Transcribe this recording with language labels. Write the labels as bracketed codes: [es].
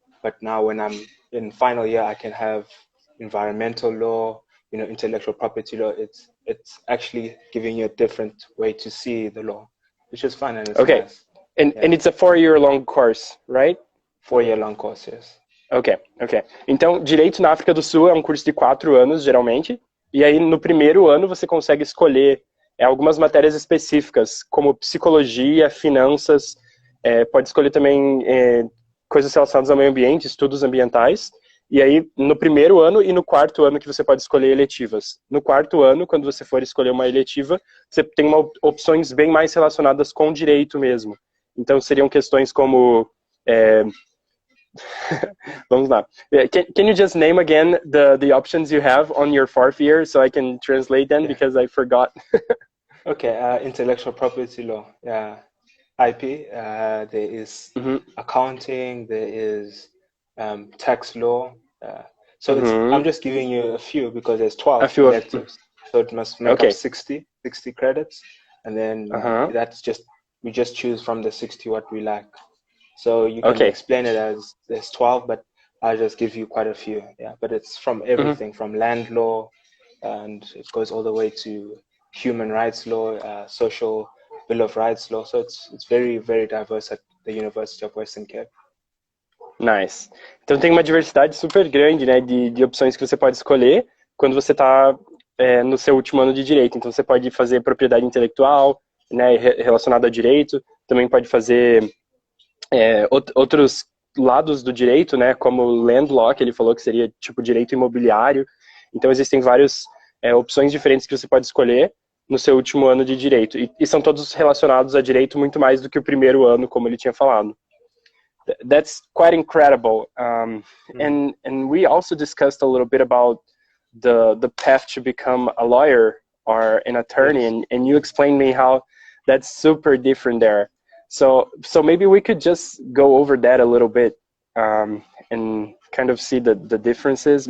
[en] But now when I'm in final year, I can have environmental law, intellectual property law. It's actually giving you a different way to see the law, which is fun and it's nice. And it's a 4-year-long course, right? 4-year-long course, yes. Ok. [pt] Então, Direito na África do Sul é um curso de 4 anos, geralmente. E aí, no primeiro ano, você consegue escolher algumas matérias específicas, como psicologia, finanças, pode escolher também coisas relacionadas ao meio ambiente, estudos ambientais, e aí no primeiro ano e no 4º ano que você pode escolher eletivas. No 4º ano, quando você for escolher uma eletiva, você tem opções bem mais relacionadas com direito mesmo. Então seriam questões como... Vamos lá. [en] Can you just name again the options you have on your 4th year so I can translate them because I forgot? Okay, intellectual property law, IP. There is accounting. There is tax law. So I'm just giving you a few because there's 12 electives. So it must make up 60 credits, and then we just choose from the 60 what we like. So you can explain it as there's 12, but I'll just give you quite a few. But it's from everything, from land law, and it goes all the way to human rights law, social Bill of Rights law. So it's very, very diverse at the University of Western Cape. Nice. [pt] Então tem uma diversidade super grande, né, de opções que você pode escolher quando você está no seu último ano de Direito. Então você pode fazer propriedade intelectual, né, relacionada a Direito. Também pode fazer outros lados do Direito, né, como land law, que ele falou que seria tipo Direito imobiliário. Então existem várias opções diferentes que você pode escolher no seu último ano de Direito. E são todos relacionados a Direito muito mais do que o primeiro ano, como ele tinha falado. [en] That's quite incredible. And we also discussed a little bit about the path to become a lawyer or an attorney, and you explained me how that's super different there. So maybe we could just go over that a little bit and kind of see the differences.